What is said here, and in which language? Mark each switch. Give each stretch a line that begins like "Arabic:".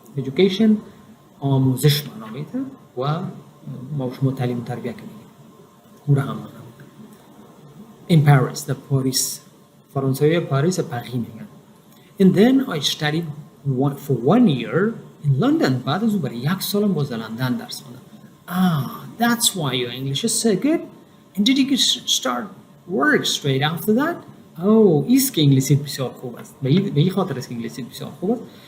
Persian: Education آموزش معنا میده و ما شما تعلیم تربیت کنیم. او را هم In Paris, در پاریس. فرانسوی پاریس پاریس میگن.
English: And then I studied for 1 year in London.
Persian: بعد از او برای 1 سال باز در لندن درس خوندم.
English: That's why your English is so good. And did you start work straight after that?
Persian: ایست که انگلیسیت بسیار خوب است. به این خاطر است که انگلیسیت بسیار خوب است.